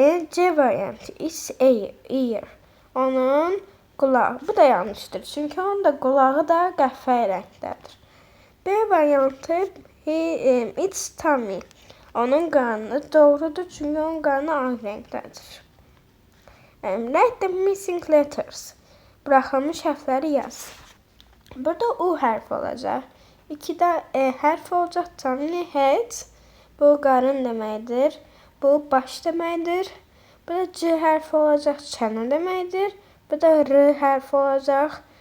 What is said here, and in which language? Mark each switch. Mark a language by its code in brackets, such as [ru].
[az] C variantı, [en] its ear, [az] onun qulağı. Bu da yanlışdır, çünki onun da qulağı da qəhvəyi rəngdədir. B variantı, [en] its tummy, [az] onun qarnı doğrudur, çünki onun qarnı ağ rəngdədir. [en] Write the missing letters. [az] Buraxılmış hərfləri yaz. Burada U hərfi olacaq. 2'də E hərfi olacaq. [en] Tummy, head. [az] Bu qarın deməkdir. Bu baş deməkdir. Burada C hərfi olacaq. Çənə deməkdir. Burada R hərfi olacaq.